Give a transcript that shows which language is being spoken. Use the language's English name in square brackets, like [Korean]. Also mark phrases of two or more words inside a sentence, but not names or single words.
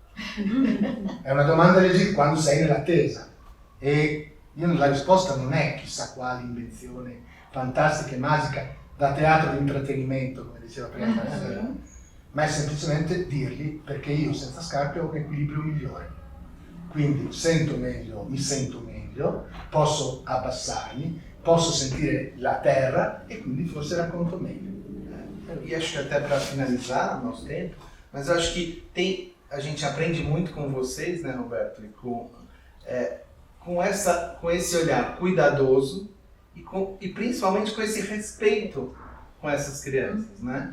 [Italian] È una domanda legittima quando sei nell'attesa, e la risposta non è chissà quale invenzione fantastica e magica da teatro di intrattenimento, come diceva prima, ma è semplicemente dirgli perché io senza scarpe ho un equilibrio migliore, quindi sento meglio, mi sento meglio, posso abbassarmi, posso sentire la terra e quindi forse racconto meglio. [Portuguese] E acho que até para finalizar o nosso tempo, mas eu acho que a gente aprende muito com vocês, né, Roberto, e com esse olhar cuidadoso e principalmente com esse respeito com essas crianças, né?